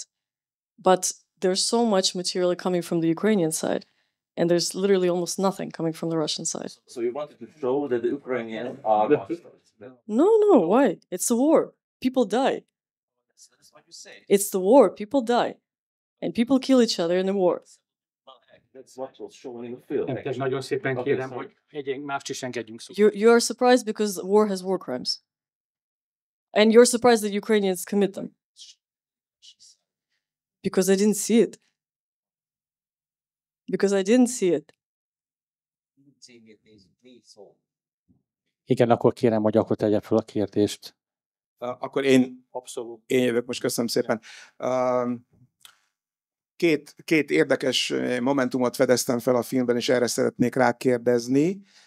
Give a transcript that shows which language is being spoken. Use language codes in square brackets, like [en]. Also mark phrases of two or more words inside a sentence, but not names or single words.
[en] But there's so much material coming from the Ukrainian side, and there's literally almost nothing coming from the Russian side. So you wanted to show that the Ukrainians are monsters? No, why? It's a war. People die. That's what you say. It's the war. People die. And people kill each other in the war. That's what was shown in the film. [hu] Nagyon szépen kérem, hogy mást is engedjünk szó. [en] You are surprised because war has war crimes. And you're surprised that Ukrainians commit them. Because I didn't see it. Because I didn't see it. [hu] Igen, akkor kérem, hogy akkor tegye fel a kérdést. Akkor én jövök most, köszönöm szépen. Két érdekes momentumot fedeztem fel a filmben, és erre szeretnék rákérdezni.